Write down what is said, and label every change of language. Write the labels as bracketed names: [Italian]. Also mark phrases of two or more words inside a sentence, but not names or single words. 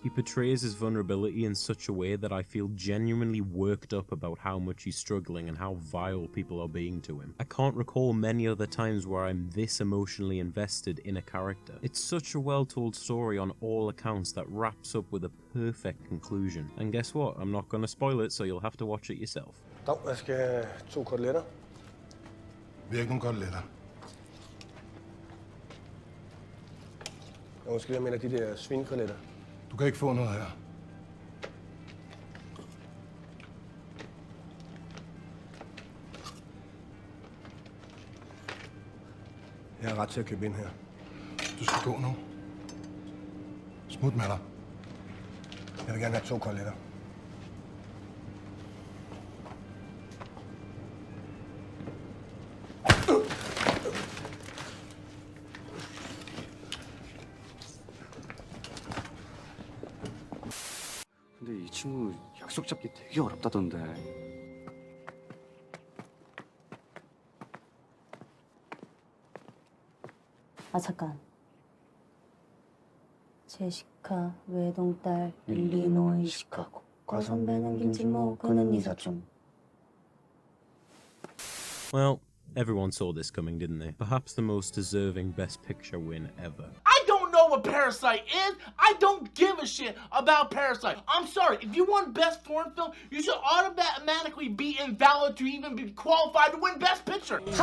[English] He portrays his vulnerability in such a way that I feel genuinely worked up about how much he's struggling and how vile people are being to him. I can't recall many other times where I'm this emotionally invested in a character. It's such a well-told story on all accounts that wraps up with a perfect conclusion. And guess what? I'm not gonna spoil it, so you'll have to watch it yourself. [Danish] Dag, jeg skal have 2 koteletter. Hvilke koteletter? Jeg måske mener de der svinekoteletter. Du kan ikke få noget her. Jeg har ret til at købe ind her. Du skal gå nu. Smut med dig. Jeg vil gerne have 2 koteletter. [Korean] 근데 이 친구 약속 잡기 되게 어렵다던데. 아 잠깐. 제시카 외동딸 일리노이 시카고 과선배는 김진모 그는 이사촌. [English] Well, everyone saw this coming, didn't they? Perhaps the most deserving Best Picture win ever. I don't know what Parasite is. I don't give a shit about Parasite. I'm sorry. If you won Best Foreign Film, you should automatically be invalid to even be qualified to win Best Picture.